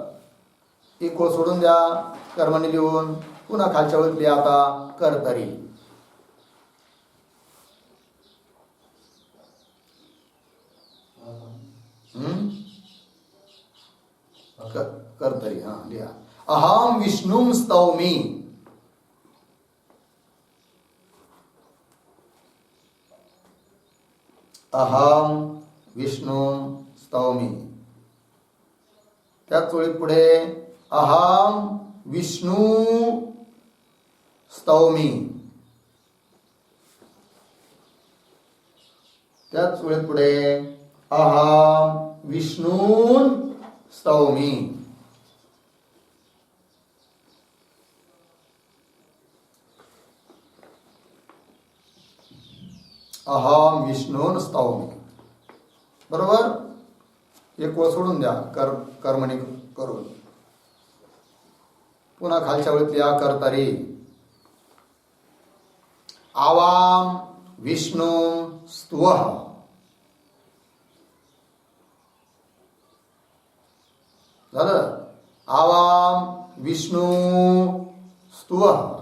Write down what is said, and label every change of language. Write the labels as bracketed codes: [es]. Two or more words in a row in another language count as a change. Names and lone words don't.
[mr] एक ओळ सोडून द्या कर्मणी लिहून. पुन्हा खालच्या ओळीत लिहा आता कर्तरी. कर्तरी हा लिहा. [sa] अहं विष्णुं स्तौमि. अहं विष्णुं स्तौमि. [mr] त्याच वेळेत पुढे [sa] अहं विष्णू स्तौमि. [mr] त्याच वेळेत पुढे [sa] अहं विष्णून स्तौमि. अहं विष्णून स्तौमि. [mr] बरोबर. एक ओळ सोडून द्या कर्मणी करून. पुन्हा खालच्या ओळीत लिहा कर्तरी [sa] आवां विष्णू स्तुवः. [mr] झालं. [sa] आवां विष्णू स्तुवः.